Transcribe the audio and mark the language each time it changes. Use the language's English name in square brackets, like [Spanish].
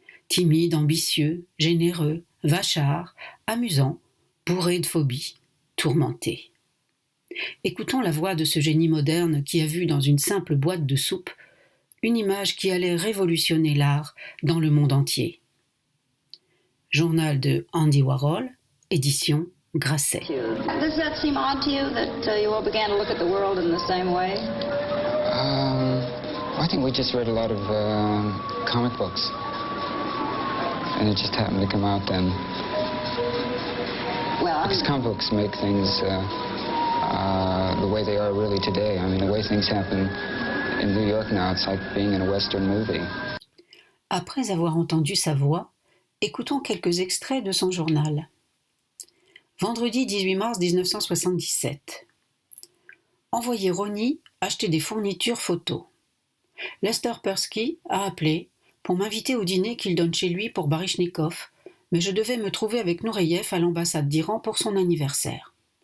[French] Timide, ambitieux, généreux, vachard, amusant, bourré de phobies, tourmenté. Écoutons la voix de ce génie moderne qui a vu dans une simple boîte de soupe une image qui allait révolutionner l'art dans le monde entier. Journal de Andy Warhol, édition Grasset. [English] Does that seem odd to you that you all began to look at the world in the same way? I think we just read a lot of comic books, and it just happened to come out then. Well, Because comic books make things the way they are really today. I mean, the way things happen in New York now, it's like being in a Western movie. [French] Après avoir entendu sa voix, écoutons quelques extraits de son journal. Vendredi 18 mars 1977. Envoyé Ronnie acheter des fournitures photos. Lester Persky a appelé pour m'inviter au dîner qu'il donne chez lui pour Baryshnikov, mais je devais me trouver avec Nureyev à l'ambassade d'Iran pour son anniversaire.